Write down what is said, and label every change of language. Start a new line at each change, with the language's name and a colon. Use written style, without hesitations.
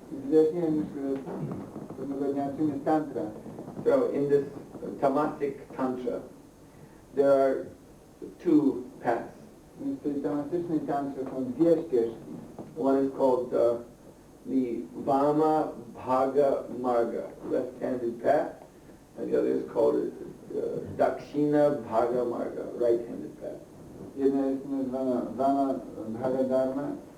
Polish: Wyjaśniłem już pewnego dnia, czym jest tantra.
English: So in this tamasic Tantra, there are two paths.
Polish: Więc w tej tamasycznej tantrze są dwie ścieżki.
English: One is called the Vama Bhaga Marga, left-handed path, and the other is called Dakshina Bhaga Marga, right-handed path.
Polish: Jedna jest nazywana Vama Bhaga Dharma,